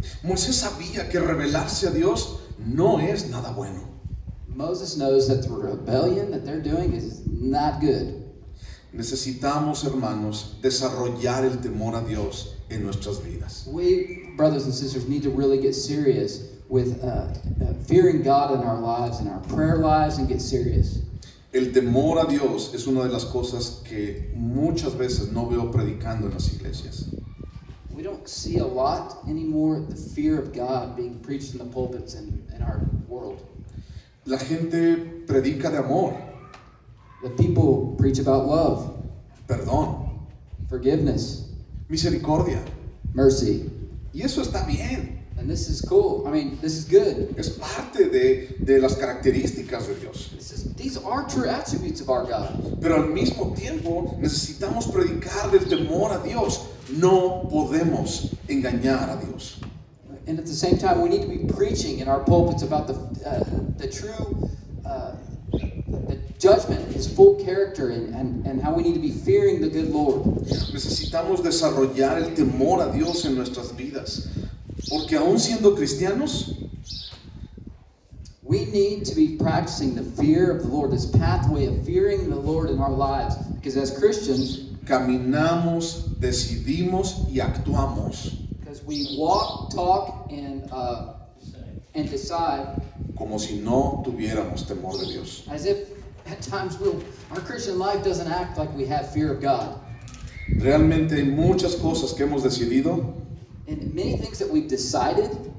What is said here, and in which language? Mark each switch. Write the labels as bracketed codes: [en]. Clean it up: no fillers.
[es] Moisés sabía que rebelarse a Dios no es nada bueno. [en] Moses knows that the rebellion that they're doing is not good. [es] Necesitamos, hermanos, desarrollar el temor a Dios en nuestras vidas. [en] We, brothers and sisters, need to really get serious with fearing God in our lives, in our prayer lives, and get serious. [es] El temor a Dios es una de las cosas que muchas veces no veo predicando en las iglesias. [en] We don't see a lot anymore the fear of God being preached in the pulpits in our world. [es] La gente predica de amor, [en] The people preach about love, [es] perdón, [en] forgiveness, [es] misericordia. [en] mercy. [es] Y eso está bien. [en] And this is cool. I mean, this is good. [es] Es parte de las características de Dios. [en] These are true attributes of our God. [es] Pero al mismo tiempo necesitamos predicar del temor a Dios. No podemos engañar a Dios. [en] And at the same time, we need to be preaching in our pulpits about the true the judgment, His full character, and how we need to be fearing the good Lord. [es] Necesitamos desarrollar el temor a Dios en nuestras vidas. Porque aún siendo cristianos, [en] We need to be practicing the fear of the Lord, this pathway of fearing the Lord in our lives. Because as Christians, [es] caminamos, decidimos y actuamos [en] because we walk, talk, and decide [es] como si no tuviéramos temor de Dios. [en] as if at times our Christian life doesn't act like we have fear of God. [es] Realmente hay muchas cosas que hemos decidido [en] And many things that we've decided,